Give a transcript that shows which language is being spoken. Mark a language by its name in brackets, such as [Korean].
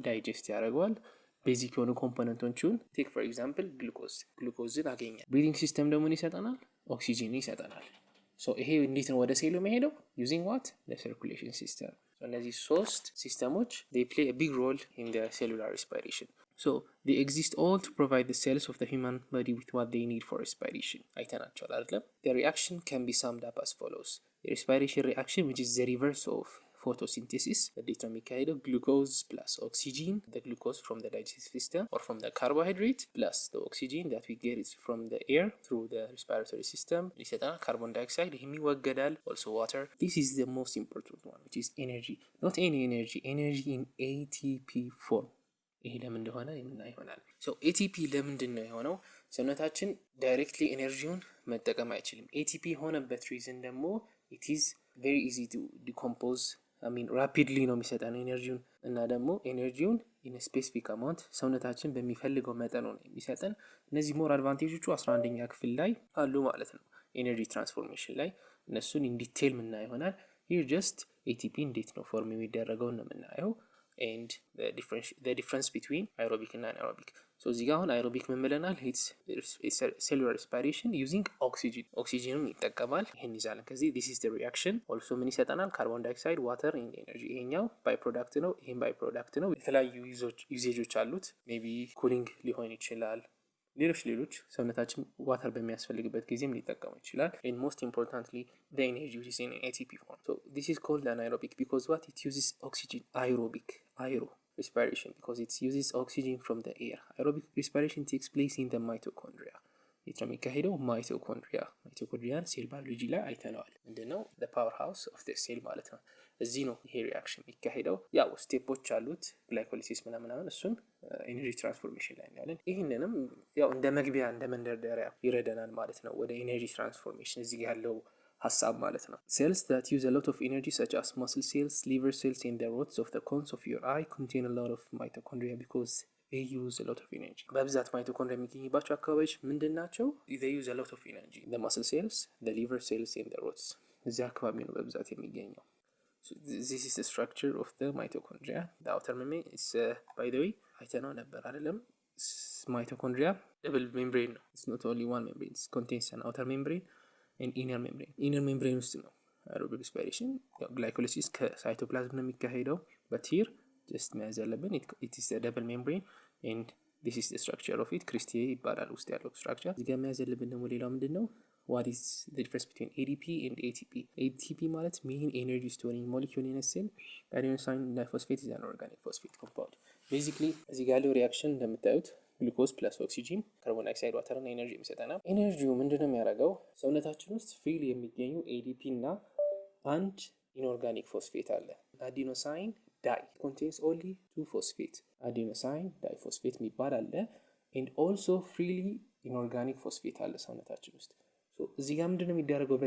[Amharic] ዳይጀስት ያደርገዋል ቤዚክ የሆኑ ኮምፖነንቶቹን። [English] ቴክ ፎር ኤግዛምፕል [Amharic] ግሉኮዝን አገኛል። ብሪዲንግ ሲስተም ደግሞ ይሰጠናል፣ ኦክሲጂን ይሰጠናል። ሶ ይሄ እንዴት ነው ወደ ሴሉ የሚሄደው? [English] ዩዚንግ ዋት the circulation system. So [Amharic] እነዚህ ሶስት ሲስተሞች [English] they play a big role in the cellular respiration. So they exist all to provide the cells of the human body with what they need for respiration. [Amharic] አይተናቸዋል አይደለም? [English] The reaction can be summed up as follows. The respiration reaction, which is the reverse of photosynthesis, [Amharic] እንዴት ነው የሚካሄደው? [English] ግሉኮዝ ፕላስ ኦክሲጂን, the glucose from the digestive system or from the carbohydrate plus the oxygen that we get is from the air through the respiratory system [Amharic] ይሰጠናል ካርቦን ዳይኦክሳይድ፣ ይህም ይወገዳል። [English] also water. This is the most important one, which is energy, not any energy, energy in ATP form. [Amharic] ይሄ ለምን እንደሆነ የምናይ ይሆናል። ሶ ኤቲፒ ለምንድን ነው የሆነው? ሰውነታችን ዳይሬክትሊ ኤነርጂውን መጠቀም አይችልም። ኤቲፒ የሆነበት ሪዝን ደግሞ [English] it is very easy to decompose, [Amharic] ራፒድሊ ነው የሚሰጠን ኤነርጂውን እና ደግሞ ኤነርጂውን ኢን ስፔሲፊክ አማውንት ሰውነታችን በሚፈልገው መጠኑ ነው የሚሰጠን። እነዚህ ሞር አድቫንቴጆቹ 11ኛ ክፍል ላይ አሉ ማለት ነው ኤነርጂ ትራንስፎርሜሽን ላይ፣ እነሱን ኢን ዲቴል ምና ይሆናል። ሂር ጀስት ኤቲፒ እንዴት ነው ፎርም የሚደረገው ነው የምናየው [English] and the difference between aerobic and anaerobic. So [Amharic] እዚህ ጋር አሁን [English] aerobic [Amharic] ምን ብለናል? [English] it's cellular respiration using oxygen. [Amharic] ኦክሲጂንን ይጠቀማል። ይሄን ይዛለን ከዚህ [English] this is the reaction. [Amharic] also ምን ይሰጠናል? ካርቦን ዳይኦክሳይድ፣ ዋተር and energy። ይሄኛው ባይ ፕሮዳክት ነው፣ ይሄን ባይ ፕሮዳክት ነው። የተለያዩ ዩዜጆች አሉት። ሜቢ ኩሊንግ ሊሆን ይችላል፣ ሌሎች ሰውነታችን ዋተር በሚያስፈልግበት ጊዜም ሊጠቀሙ ይችላል። [English] and most importantly the energy which is in ATP form. So this is called anaerobic because what it uses oxygen. Aero respiration because it uses oxygen from the air. Aerobic respiration takes place in the mitochondria. [Amharic] የሚካሄደው ማይቶኮንድሪያን ሴል ባዮሎጂ ላይ አይተነዋል። ምንድነው [English] the powerhouse of the cell [Amharic] ማለት ነው። እዚህ ነው ይሄ ሪአክሽን የሚካሄደው። ያው ስቴፖች አሉት ግላይኮሊሲስ ምናምን፣ እሱን ኤነርጂ ትራንስፎርሜሽን ላይ እናያለን። ይህንንም ያው እንደ መግቢያ እንደ መንደርደሪያ ይረዳናል ማለት ነው ወደ ኤነርጂ ትራንስፎርሜሽን እዚህ ያለው ሀሳብ ማለት ነው። [English] cells that use a lot of energy such as muscle cells, liver cells and the rods of the cones of your eye contain a lot of mitochondria because they use a lot of energy. [Amharic] በብዛት ማይቶኮንድሪያ የሚገኝባቸው አካባቢዎች ምንድን ናቸው? [English] they use a lot of energy. the muscle cells, the liver cells and the rods [Amharic] እዚህ አካባቢ ነው በብዛት የሚገኘው። [English] so this is the structure of the mitochondria. the outer membrane is by the way [Amharic] አይተነው ነበር አይደለም? [English] mitochondria double membrane ነው. it's not only one membrane, it contains an outer membrane and inner membrane ውስጥ ነው aerobic respiration። [Amharic] ግላይኮሊሲስ ከሳይቶፕላዝም ነው የሚካሄደው [English] but here just [Amharic] መያዝ ያለብን [English] it is a double membrane and this is the structure of it. [Amharic] ክሪስቲዬ ይባላል ውስጥ ያለው ስትራክቸር። እዚህ ጋር መያዝ ያለብን ደግሞ ሌላው ምንድነው? [English] what is the difference between ADP and ATP? ATP ማለት mean energy storing molecule in a cell. adenosine diphosphate is an organic phosphate compound. [Amharic] basically እዚህ ጋር ያለው ሪአክሽን እንደምታዩት ግሉኮዝ ፕላስ ኦክሲጂን ካርቦን ዳይኦክሳይድ ዋተርን ኤነርጂ የሚሰጠናል። ኤነርጂው ምንድነው የሚያደርገው? ሰውነታችን ውስጥ ፍሪሊ የሚገኙ ADP እና አንድ ኢንኦርጋኒክ ፎስፌት አለ አዲኖሳይን ዳይ [English] contains only two phosphate adenosine diphosphate [Amharic] የሚባል አለ [English] and also freely inorganic phosphate [Amharic] አለ ሰውነታችን ውስጥ። ሶ እዚህ ጋር ምንድነው የሚደረገው?